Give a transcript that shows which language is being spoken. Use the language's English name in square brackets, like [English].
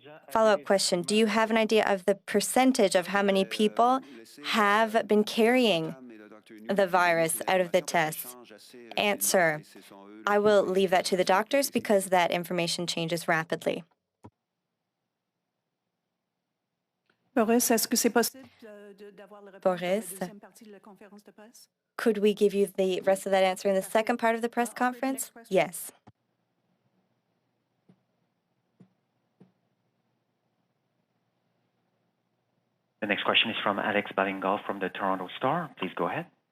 [English] Follow-up question, do you have an idea of the percentage of how many people have been carrying the virus out of the tests? Answer, I will leave that to the doctors because that information changes rapidly. [French] Boris, est-ce que c'est possible d'avoir le rapport de la deuxième partie de la conférence de presse? [English] Could we give you the rest of that answer in the second part of the press conference? Yes. The next question is from Alex Balingal from the Toronto Star. Please go ahead.